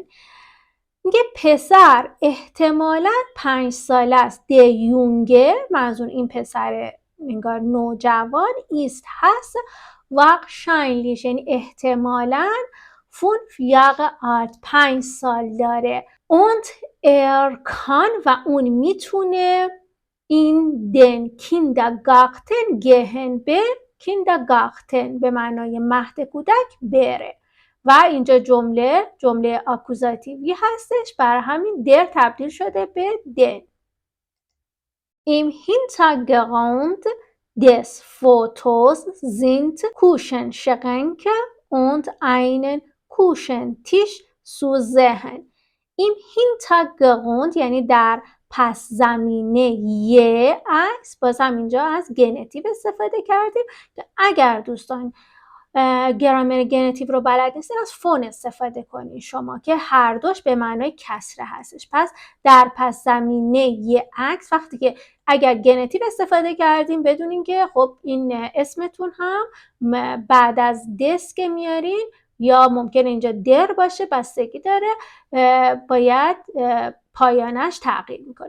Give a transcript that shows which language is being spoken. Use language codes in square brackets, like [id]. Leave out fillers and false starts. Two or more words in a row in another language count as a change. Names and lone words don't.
[fa] میگه پسر احتمالاً 5 ساله است. [de] Der Junge [fa] منظور این پسر انگار نوجوان است هست wahrscheinlich یعنی احتمالاً [de] 5 Jahre alt [fa] 5 سال داره [de] und kann [fa] و اون میتونه [de] in den Kindergarten gehen [fa] به Kindergarten به معنای مهد کودک بره و اینجا جمله آکوزاتیوی هستش برای همین در تبدیل شده به den. [de] Im Hintergrund des Fotos sind Küchenschränke und einen Küchentisch zu sehen. Im Hintergrund [fa] یعنی در پس زمینه یه عکس بازم اینجا از گنتیو استفاده کردیم که اگر دوستان گرامر گنتیو رو بلد نیستین از فون استفاده کنین شما که هر دوش به معنای کسره هستش. پس در پس زمینه یه عکس وقتی که اگر گنتیو استفاده کردیم بدونین که خب این اسمتون هم بعد از دس که میارین یا ممکنه اینجا در باشه بستگی داره باید پایانش تغییر میکنه.